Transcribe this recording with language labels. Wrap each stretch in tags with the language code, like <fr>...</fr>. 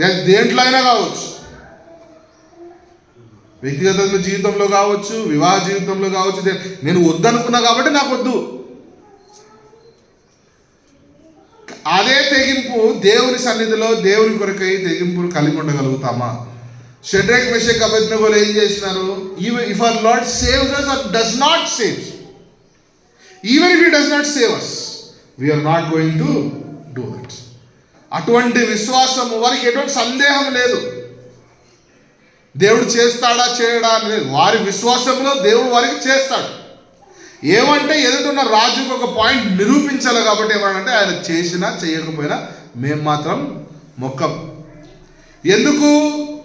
<te>దేంట్లో అయినా కావచ్చు, వ్యక్తిగత జీవితంలో కావచ్చు, వివాహ జీవితంలో కావచ్చు. నేను వద్దనుకున్నా కాబట్టి నాకు వద్దు. అదే తెగింపు దేవుని సన్నిధిలో దేవుని కొరకై తెగింపును కలిగి ఉండగలుగుతామా? షడ్రెక్, మెషక్, అబేద్నెగోలు ఏం చేసినారు?</te> <en>If our Lord saves us or does not save, even if he does not save us, we are not going to do that.</en> <te>అటువంటి విశ్వాసము వారికి ఎటువంటి సందేహం లేదు. దేవుడు చేస్తాడా చేయడా అని లేదు. వారి విశ్వాసంలో దేవుడు వారికి చేస్తాడు. ఏమంటే ఎదుటిన్న రాజుకు ఒక పాయింట్ నిరూపించాలి కాబట్టి ఏమంటే ఆయన చేసినా చేయకపోయినా మేము మాత్రం మొక్కం. ఎందుకు?</te>